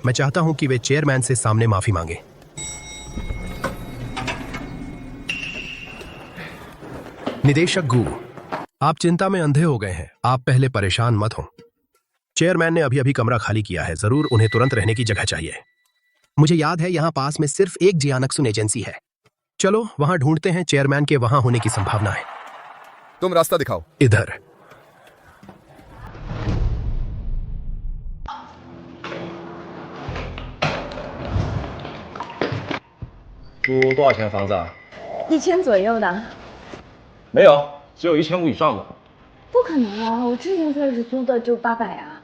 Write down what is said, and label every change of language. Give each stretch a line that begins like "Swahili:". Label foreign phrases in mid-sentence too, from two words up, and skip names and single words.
Hindi: मैं चाहता हूं कि वे चेयरमैन से सामने माफी मांगे। निदेशक गू, आप चिंता में अंधे हो गए हैं। आप पहले परेशान मत हो। चेयरमैन ने अभी अभी कमरा खाली किया है, जरूर उन्हें तुरंत रहने की जगह चाहिए। मुझे याद है यहाँ पास में सिर्फ एक जियानक्सुन एजेंसी है। चलो वहां ढूंढते हैं, चेयरमैन के वहां होने की संभावना है। तुम रास्ता दिखाओ। इधर।
Chinese: 租多少钱的房子啊 1000左右的。没有，只有1500以上的。不可能啊！我之前开始租的就800啊。